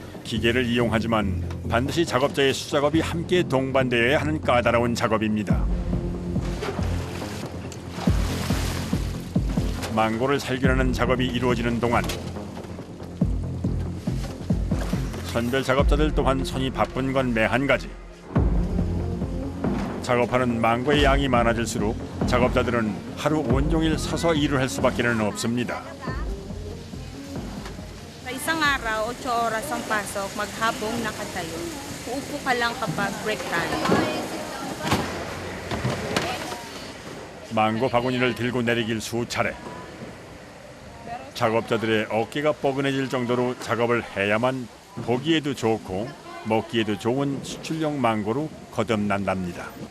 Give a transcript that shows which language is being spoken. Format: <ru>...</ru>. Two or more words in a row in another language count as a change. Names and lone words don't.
<ko>기계를 이용하지만 반드시 작업자의 수작업이 함께 동반되어야 하는 까다로운 작업입니다. 망고를 살균하는 작업이 이루어지는 동안 선별 작업자들 또한 손이 바쁜 건 매한 가지. 작업하는 망고의 양이 많아질수록 작업자들은 하루 온종일 서서 일을 할 수밖에는 없습니다.</ko> <tl>Sa isang araw, 8 oras ang pasok, maghapong nakatayo. Uupo ka lang kapag</tl> <en>break time.</en> <ko>망고 바구니를 들고 내리길 수차례. 작업자들의 어깨가 뻐근해질 정도로 작업을 해야만 보기에도 좋고 먹기에도 좋은 수출용 망고로 거듭난답니다.</ko>